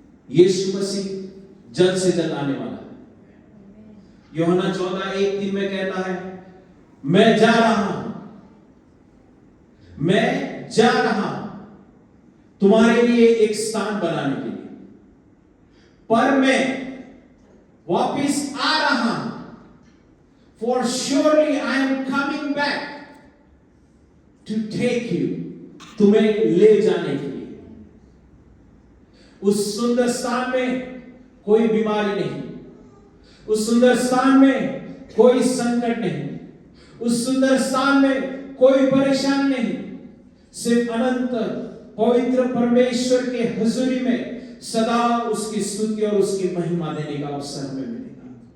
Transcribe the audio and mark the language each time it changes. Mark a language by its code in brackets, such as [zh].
[hi] यीशु मसीह जल्द से जल्द आने वाला है। यूहन्ना 14:1-3 में कहता है, मैं जा रहा हूं, मैं जा रहा हूं तुम्हारे लिए एक स्थान बनाने के लिए, पर मैं वापिस आ रहा हूं। [en] For surely I am coming back to take you, [hi] तुम्हें ले जाने के लिए। उस सुंदर स्थान में कोई बीमारी नहीं, उस सुंदर स्थान में कोई संकट नहीं, उस सुंदर स्थान में कोई परेशानी नहीं, सिर्फ अनंत पवित्र परमेश्वर के हुजूरी में सदा उसकी स्तुति और उसकी महिमा देने का अवसर हमें मिलेगा।